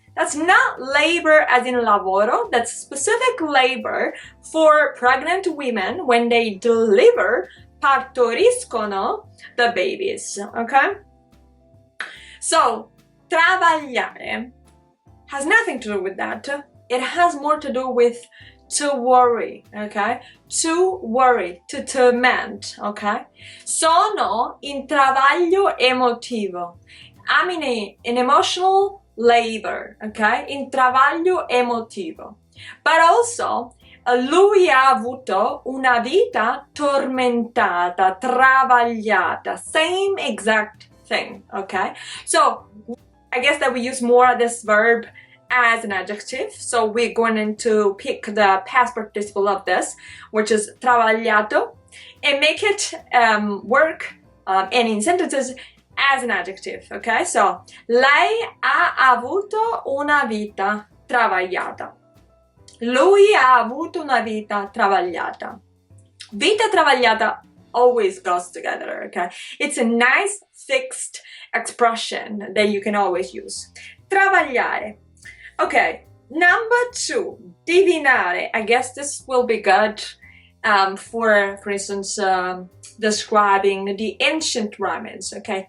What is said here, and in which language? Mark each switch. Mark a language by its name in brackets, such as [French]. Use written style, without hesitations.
[English] That's not labor as in lavoro, that's specific labor for pregnant women when they deliver, partoriscono the babies, okay? So, travagliare has nothing to do with that. It has more to do with to worry, okay? To worry, to torment, okay? [Italian] Sono in travaglio emotivo. [English] I'm in emotional labor, okay? [Italian] In travaglio emotivo. [English] But also, [Italian] lui ha avuto una vita tormentata, travagliata. [English] Same exact thing, okay? So, I guess that we use more this verb as an adjective, so we're going to pick the past participle of this, which is travagliato, and make it work and in sentences as an adjective, okay? [Italian] So, lei ha avuto una vita travagliata. Lui ha avuto una vita travagliata. [English] Vita travagliata always goes together, okay? It's a nice fixed expression that you can always use. Travagliare. Okay, number 2, divinare. I guess this will be good for instance, describing the ancient Romans, okay?